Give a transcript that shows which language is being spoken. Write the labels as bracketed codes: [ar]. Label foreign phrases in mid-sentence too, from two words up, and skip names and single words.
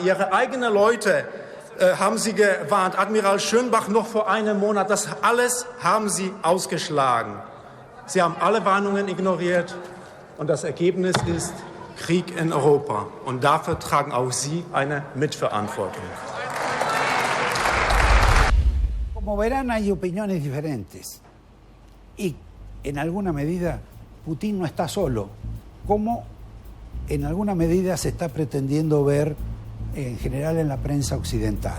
[de] Ihre eigenen Leute haben Sie gewarnt. Admiral Schönbach noch vor einem Monat. Das alles haben Sie ausgeschlagen. Sie haben alle Warnungen ignoriert. Und das Ergebnis ist Krieg in Europa. Und dafür tragen auch Sie eine Mitverantwortung. [es] Como verán, hay opiniones diferentes. Y en alguna medida, Putin no está solo, como en alguna medida se está pretendiendo ver en general en la prensa occidental.